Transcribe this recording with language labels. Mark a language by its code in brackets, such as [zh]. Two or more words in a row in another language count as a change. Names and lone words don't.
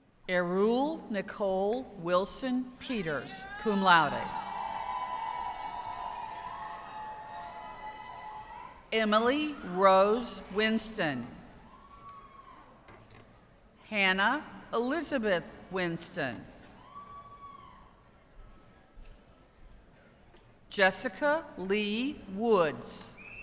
[en] Erul Nicole Wilson Peters, [la] cum laude. [en] Emily Rose Winston. Hannah Elizabeth Winston. Jessica Lee Woods.